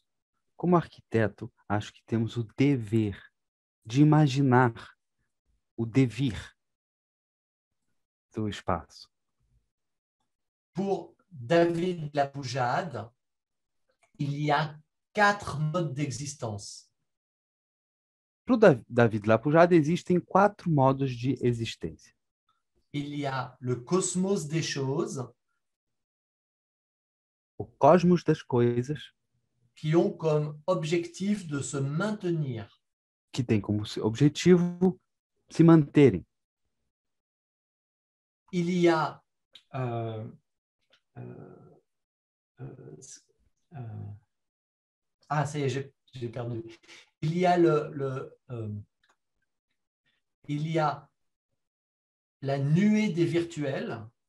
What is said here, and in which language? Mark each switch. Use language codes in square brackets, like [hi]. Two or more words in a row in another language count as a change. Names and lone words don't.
[pt] Como arquiteto, acho que temos o dever de imaginar o devir do espaço. [fr] Pour David Lapoujade, il y a 4 modes d'existence. [pt] Para o David Lapujada, existem 4 modos de existência. [fr] Il y a le cosmos des choses [pt] O cosmos das coisas, [fr] qui ont comme objectif de se maintenir. [pt] que tem como objetivo se manterem. [fr] Il y a ça y est, j'ai perdu. Il y a il y a la nuée des virtuels.